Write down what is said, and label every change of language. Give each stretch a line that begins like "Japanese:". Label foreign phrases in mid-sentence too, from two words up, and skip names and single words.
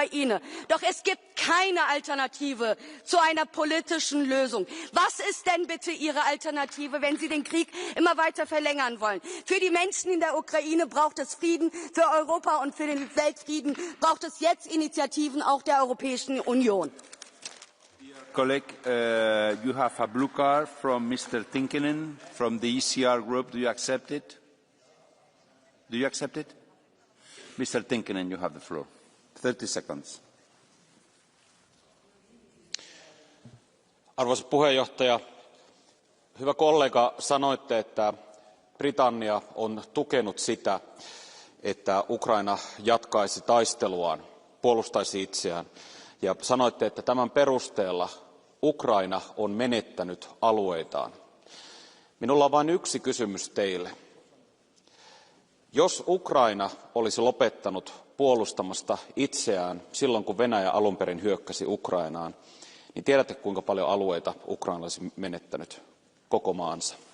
German: Doch es gibt keine Alternative Alternative zu einer politischen Lösung? Was ist denn bitte Ihre Alternative, wenn Sie den Krieg immer weiter verlängern wollen? Für die Menschen in der Ukraine braucht es Frieden, für Europa und für den Weltfrieden braucht es jetzt Initiativen auch der Europäischen Union.
English: Colleague, you have a blue card from Mr. Tinkinen from the ECR group. Do you accept it? Do you accept it? Mr. Tinkinen, you have the floor. 30 seconds.
Finnish: Arvoisa puheenjohtaja, hyvä kollega, sanoitte, että Britannia on tukenut sitä, että Ukraina jatkaisi taisteluaan, puolustaisi itseään. Ja sanoitte, että tämän perusteella Ukraina on menettänyt alueitaan. Minulla on vain yksi kysymys teille. Jos Ukraina olisi lopettanut puolustamasta itseään silloin, kun Venäjä alun perin hyökkäsi Ukrainaan, niin tiedätte, kuinka paljon alueita Ukraina olisi menettänyt koko maansa.